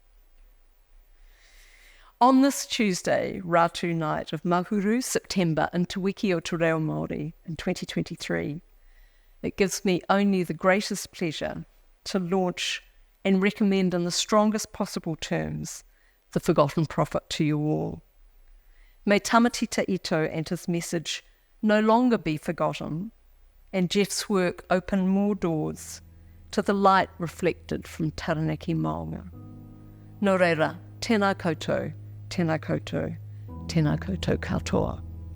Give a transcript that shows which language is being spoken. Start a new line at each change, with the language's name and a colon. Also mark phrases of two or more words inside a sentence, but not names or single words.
English: On this Tuesday, Ratu night of Mahuru, September, in Te Wiki o Te Reo Māori in 2023, it gives me only the greatest pleasure to launch and recommend in the strongest possible terms the Forgotten Prophet to you all. May Tāmati Te Ito and his message no longer be forgotten, and Jeff's work open more doors to the light reflected from Taranaki maunga.
Māori: Nō reira, tēnā koutou, tēnā koutou, tēnā koutou katoa.